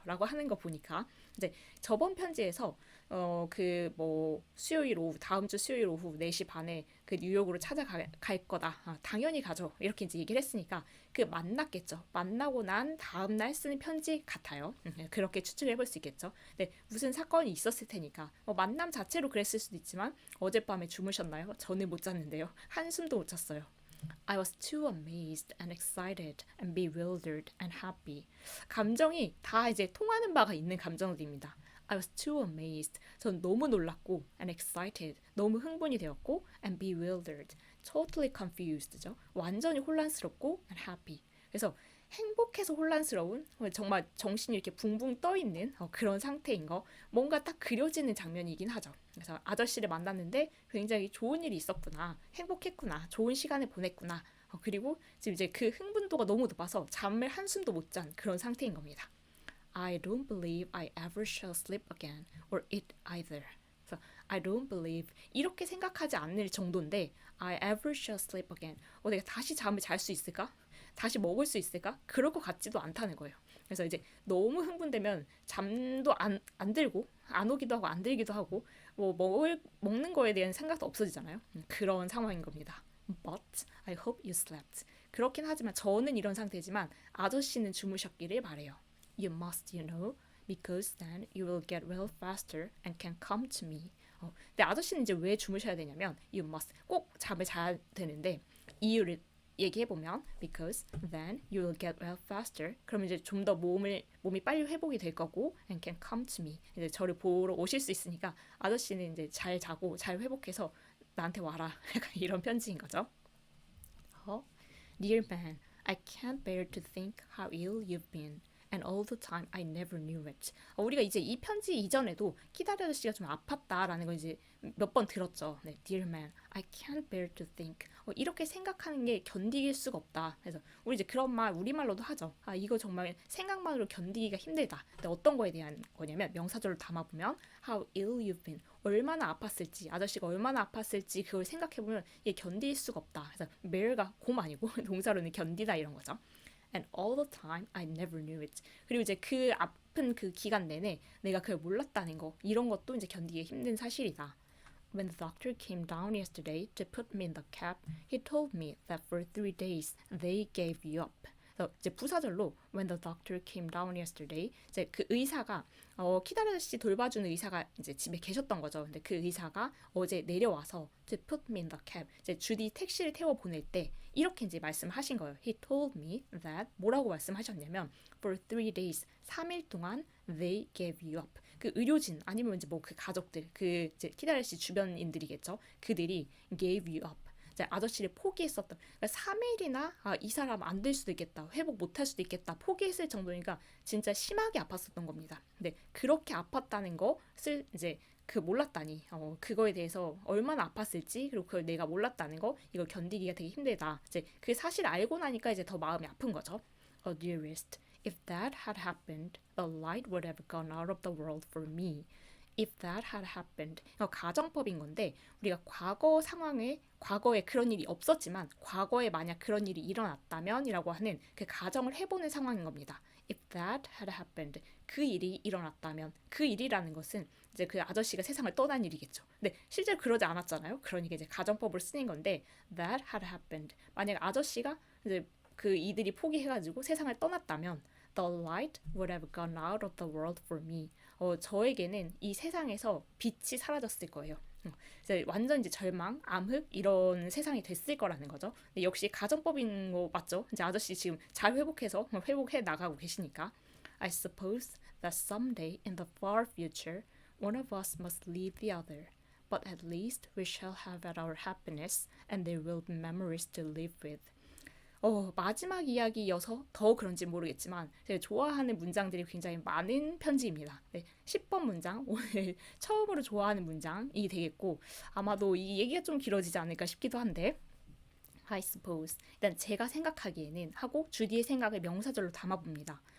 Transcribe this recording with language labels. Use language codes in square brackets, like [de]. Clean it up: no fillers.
[ko] 라고 하는 거 보니까 이제 저번 편지에서 그 뭐 수요일 오후 다음 주 수요일 오후 4시 반에 그 뉴욕으로 찾아갈 거다. 당연히 가죠. 이렇게 이제 얘기를 했으니까 그 만났겠죠. 만나고 난 다음 날 쓰는 편지 같아요. 그렇게 추측해 볼 수 있겠죠. 네, 무슨 사건이 있었을 테니까 만남 자체로 그랬을 수도 있지만 어젯밤에 주무셨나요? 저는 못 잤는데요. 한숨도 못 잤어요. [en] I was too amazed and excited and bewildered and happy. [ko] 감정이 다 이제 통하는 바가 있는 감정들입니다. [en] I was too amazed. [ko] 전 너무 놀랐고 [en] and excited. [ko] 너무 흥분이 되었고 [en] and bewildered. totally confused [ko] 죠. 완전히 혼란스럽고 [en] and happy. [ko] 그래서 행복해서 혼란스러운 정말 정신이 이렇게 붕붕 떠 있는 그런 상태인 거 뭔가 딱 그려지는 장면이긴 하죠. 그래서 아저씨를 만났는데 굉장히 좋은 일이 있었구나, 행복했구나, 좋은 시간을 보냈구나. 그리고 지금 이제 그 흥분도가 너무 높아서 잠을 한숨도 못 잔 그런 상태인 겁니다. [en] I don't believe I ever shall sleep again or eat either. [ko] 그래서 [en] I don't believe [ko] 이렇게 생각하지 않을 정도인데 [en] I ever shall sleep again. [ko] 내가 다시 잠을 잘 수 있을까? 다시 먹을 수 있을까? 그럴 것 같지도 않다는 거예요. 그래서 이제 너무 흥분되면 잠도 안 들고 안 오기도 하고 안 들기도 하고 먹는 거에 대한 생각도 없어지잖아요. 그런 상황인 겁니다. [en] But I hope you slept. [ko] 그렇긴 하지만 저는 이런 상태지만 아저씨는 주무셨기를 바래요. [en] You must, you know, because then you will get well faster and can come to me. [ko] 근데 아저씨는 이제 왜 주무셔야 되냐면 [en] you must [ko] 꼭 잠을 자야 되는데 이유를 얘기해 보면 [en] because then you will get well faster. [ko] 그러면 이제 좀 더 몸이 빨리 회복이 될 거고 [en] and can come to me. [ko] 이제 저를 보러 오실 수 있으니까 아저씨는 이제 잘 자고 잘 회복해서 나한테 와라. 약간 이런 편지인 거죠. [en] Dear man, I can't bear to think how ill you've been. And all the time I never knew it. [ko] 우리가 이제 이 편지 이전에도 키다리 아저씨가 좀 아팠다라는 걸 이제 몇 번 들었죠. [en] 네, Dear man, I can't bear to think. [ko] 이렇게 생각하는 게 견디길 수가 없다. 그래서 우리 이제 그런 말 우리말로도 하죠. 이거 정말 생각만으로 견디기가 힘들다. 근데 어떤 거에 대한 거냐면 명사절로 담아보면 [en] How ill you've been. [ko] 얼마나 아팠을지, 아저씨가 얼마나 아팠을지 그걸 생각해보면 이게 견딜 수가 없다. 그래서 bear가 곰 아니고 동사로는 견디다 이런 거죠. [en] And all the time I never knew it. [ko] 그리고 이제 그 아픈 그 기간 내내 내가 그걸 몰랐다는 거 이런 것도 이제 견디기 힘든 사실이다. [en] When the doctor came down yesterday to put me in the cab, he told me that for 3 days they gave you up. [ko] 그래서 이제 부사절로 [en] when the doctor came down yesterday [ko] 이제 그 의사가 키다리 아저씨 돌봐주는 의사가 이제 집에 계셨던 거죠. 근데 그 의사가 어제 내려와서 [en] to put me in the cab [ko] 이제 주디 택시를 태워 보낼 때 이렇게 이제 말씀하신 거예요. [en] He told me that [ko] 뭐라고 말씀하셨냐면 [en] for 3 days [ko] 3일 동안 [en] they gave you up [ko] 그 의료진 아니면 이제 뭐 그 가족들 그 이제 키다리 아저씨 주변인들이겠죠. 그들이 [en] gave you up [ko] 이제 아저씨를 포기했었던 그러니까 3일이나 이 사람 안 될 수도 있겠다 회복 못할 수도 있겠다 포기했을 정도니까 진짜 심하게 아팠었던 겁니다. 근데 그렇게 아팠다는 것을 이제 그 몰랐다니 그거에 대해서 얼마나 아팠을지 그리고 그걸 내가 몰랐다는 거 이걸 견디기가 되게 힘들다. 이제 그 사실 알고 나니까 이제 더 마음이 아픈 거죠. [en] Oh dearest, if that had happened, the light would have gone out of the world for me. If that had happened. [ko] 가정법인 건데 우리가 과거 상황에 과거에 그런 일이 없었지만 과거에 만약 그런 일이 일어났다면 이라고 하는 그 가정을 해보는 상황인 겁니다. [en] If that had happened. [ko] 그 일이 일어났다면 그 일이라는 것은 이제 그 아저씨가 세상을 떠난 일이겠죠. 근데 실제로 그러지 않았잖아요. 그러니까 이제 가정법을 쓰는 건데 [en] that had happened. [ko] 만약 아저씨가 이제 그 이들이 포기해가지고 세상을 떠났다면 [en] the light would have gone out of the world for me. [ko] 저에게는 이 세상에서 빛이 사라졌을 거예요. 이제 완전 이제 절망, 암흑 이런 세상이 됐을 거라는 거죠. 근데 역시 가정법인 거 맞죠? 이제 아저씨 지금 잘 회복해서 회복해 나가고 계시니까. [en] I suppose that someday in the far future, one of us must leave the other. But at least we shall have our happiness, and there will be memories to live with. [ko] 마지막 이야기여서 더 그런지 모르겠지만 제가 좋아하는 문장들이 굉장히 많은 편지입니다. 네, 10번 문장, 오늘 처음으로 좋아하는 문장이 되겠고 아마도 이 얘기가 좀 길어지지 않을까 싶기도 한데 [en] I suppose [ko] 일단 제가 생각하기에는 하고 주디의 생각을 명사절로 담아봅니다.